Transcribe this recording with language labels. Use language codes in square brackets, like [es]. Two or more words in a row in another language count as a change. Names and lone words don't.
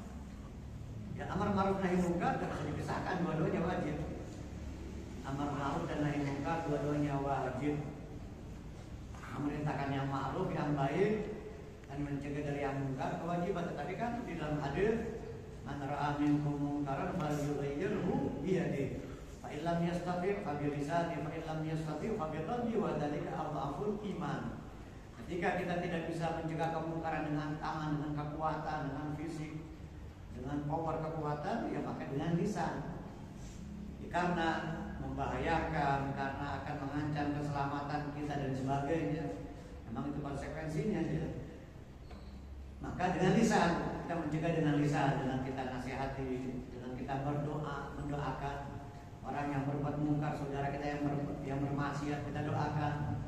[id] Ya [ar] أمر معروف نهي منكر [id] tidak bisa dipisahkan, dua-duanya wajib. [ar] أمر معروف [id] dan [ar] نهي منكر [id] dua-duanya wajib. Memerintahkan yang ma'ruf, yang baik, dan mencegah dari yang munkar kewajiban. Tetapi kan di dalam hadis [ar] من رأى منكم منكرا فليغيره بيده فإن لم يستطع فبلسانه فإن لم يستطع فبقلبه وذلك أضعف الإيمان. [id] Ketika kita tidak bisa mencegah kemungkaran dengan tangan, dengan kekuatan, dengan fisik, dengan power kekuatan, ya maka dengan lisan. Ya, karena membahayakan, karena akan mengancam keselamatan kita dan sebagainya. Memang itu konsekuensinya ya. Maka dengan lisan, kita mencegah dengan lisan, dengan kita nasihati, dengan kita berdoa, mendoakan orang yang berbuat mungkar, saudara kita yang bermaksiat, kita doakan.